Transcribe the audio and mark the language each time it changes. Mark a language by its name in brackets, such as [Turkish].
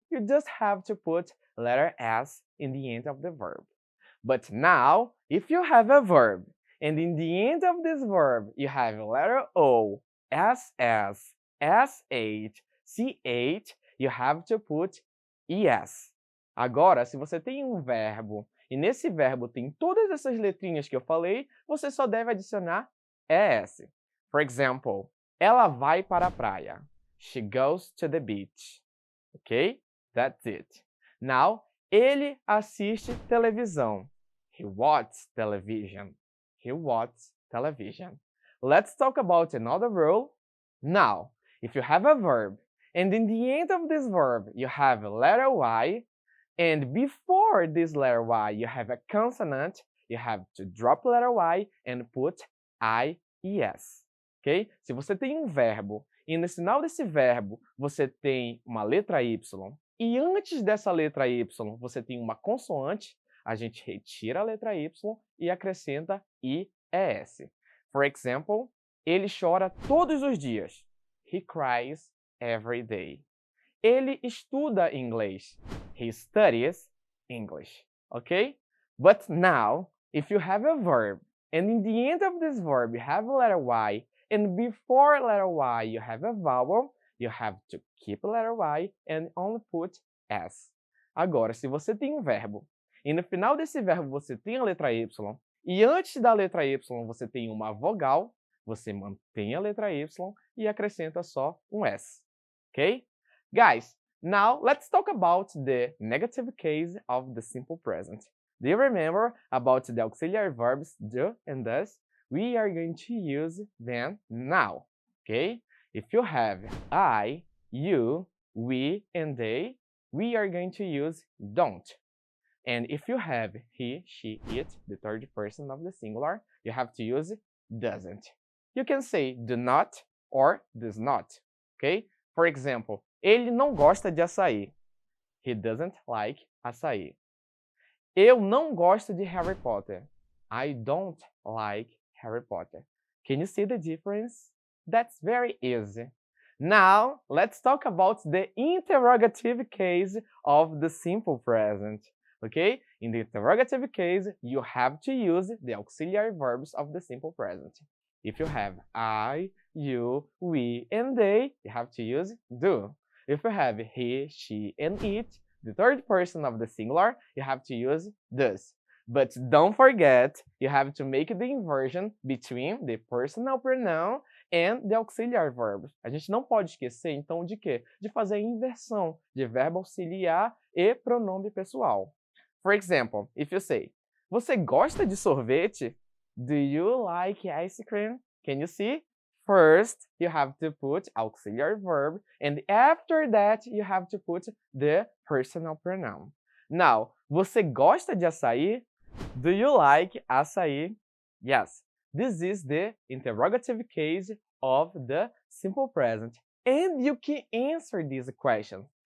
[English] You just have to put letter S in the end of the verb. But now, if you have a verb, and in the end of this verb, you have letter O, SS, SH, CH, you have to put ES. [Portuguese] Agora, se você tem um verbo, e nesse verbo tem todas essas letrinhas que eu falei, você só deve adicionar ES. [English] For example, [Portuguese] ela vai para a praia. [English] She goes to the beach. Ok? That's it. [Portuguese] Now, ele assiste televisão. [English] He watches television. He watches television. Let's talk about another rule. Now, if you have a verb, and in the end of this verb you have a letter Y, and before this letter Y you have a consonant, you have to drop letter Y and put IES. Ok? [Portuguese] Se você tem um verbo e no final desse verbo você tem uma letra Y e antes dessa letra Y você tem uma consoante, a gente retira a letra Y e acrescenta IES. [English] For example, [Portuguese] ele chora todos os dias. [English] He cries every day. [Portuguese] Ele estuda inglês. [English] He studies English. Okay? But now, if you have a verb, and in the end of this verb you have a letter Y, and before letter Y you have a vowel, you have to keep letter Y and only put S. [Portuguese] Agora, se você tem um verbo, e no final desse verbo você tem a letra Y, e antes da letra Y você tem uma vogal, você mantém a letra Y e acrescenta só um S. [English] Ok? Guys, now let's talk about the negative case of the simple present. Do you remember about the auxiliary verbs do and does? We are going to use them now. Okay? If you have I, you, we, and they, we are going to use don't. And if you have he, she, it, the third person of the singular, you have to use doesn't. You can say do not or does not. Okay? For example, [Portuguese] ele não gosta de açaí. [English] He doesn't like açaí. [Portuguese] Eu não gosto de Harry Potter. [English] I don't like Harry Potter. Can you see the difference? That's very easy. Now, let's talk about the interrogative case of the simple present. Okay? In the interrogative case, you have to use the auxiliary verbs of the simple present. If you have I, you, we, and they, you have to use do. If you have he, she, and it, the third person of the singular, you have to use does. But don't forget, you have to make the inversion between the personal pronoun and the auxiliary verb. [Portuguese] A gente não pode esquecer, então, de quê? De fazer a inversão de verbo auxiliar e pronome pessoal. [English] For example, if you say, [Portuguese] você gosta de sorvete? [English] Do you like ice cream? Can you see? First, you have to put auxiliary verb, and after that, you have to put the personal pronoun. Now, [Portuguese] você gosta de açaí? [English] Do you like açaí? Yes, this is the interrogative case of the simple present, and you can answer this question.